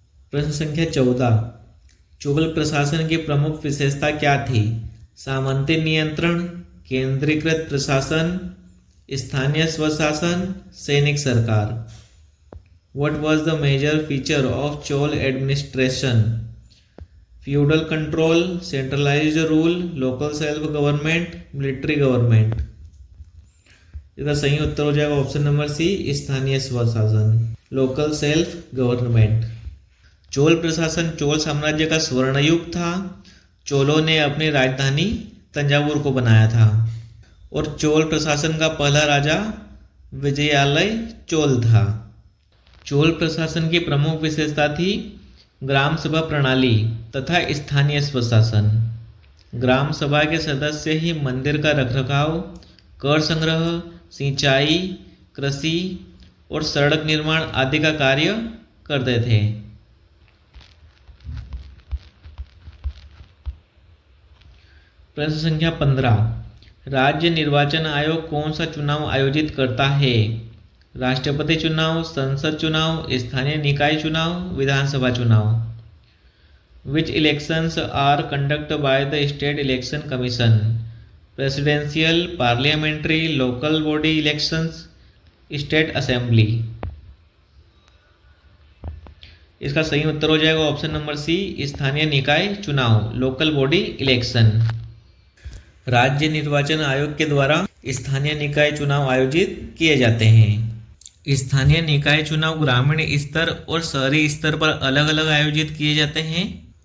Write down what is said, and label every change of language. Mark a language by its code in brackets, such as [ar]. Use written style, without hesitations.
[hi] प्रश्न संख्या 14, चुगल प्रशासन की प्रमुख विशेषता क्या थी? सामंती नियंत्रण, केंद्रीकृत प्रशासन, स्थानीय स्वशासन, सैनिक सरकार। [en] What was the major feature of Chol administration? Feudal control, centralised rule, local self government, military government. [hi] इसका सही उत्तर हो जाएगा ऑप्शन नंबर सी, स्थानीय स्वशासन, [en] Local self government. [hi] चोल प्रशासन चोल साम्राज्य का स्वर्ण युग था। चोलों ने अपनी राजधानी तंजावुर को बनाया था। और चोल प्रशासन का पहला राजा विजयालय चोल था। चोल प्रशासन की प्रमुख विशेषता थी ग्राम सभा प्रणाली तथा स्थानीय स्वशासन। ग्राम सभा के सदस्य ही मंदिर का रखरखाव, कर संग्रह, सिंचाई, कृषि और सड़क निर्माण आदि का कार्य करते थे। प्रश्न संख्या 15, राज्य निर्वाचन आयोग कौन सा चुनाव आयोजित करता है? राष्ट्रपति चुनाव, संसद चुनाव, स्थानीय निकाय चुनाव, विधानसभा चुनाव। [en] Which elections are conducted by the State Election Commission? Presidential, parliamentary, local body elections, state assembly। [hi] इसका सही उत्तर हो जाएगा ऑप्शन नंबर सी, स्थानीय निकाय चुनाव, [en] Local body election. [hi] राज्य निर्वाचन आयोग के द्वारा स्थानीय निकाय चुनाव आयोजित किए जाते हैं। स्थानीय निकाय चुनाव ग्रामीण स्तर और शहरी स्तर पर अलग अलग आयोजित किए जाते हैं।